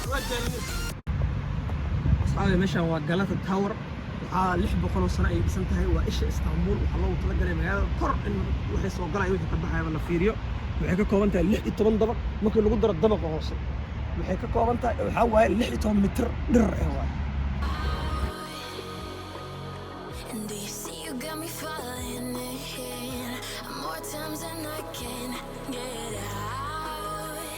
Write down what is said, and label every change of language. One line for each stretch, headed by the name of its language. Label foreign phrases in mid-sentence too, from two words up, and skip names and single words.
Somali: asxaabi meeshaan waa Galata Tower waxaa 600 sano ay dhisan tahay waa isha Istanbul waxaa loogu talagalay magaalada kor in wixii soo galay wixii ka baxaya la fiiriyo waxay ka kooban tahay 16 dabaq markii lagu daro dabaqa hoose waxay ka kooban tahay waxa waaye 16 mitir dhirar ah waa
English: And do you see you got me falling in more times than I can get out?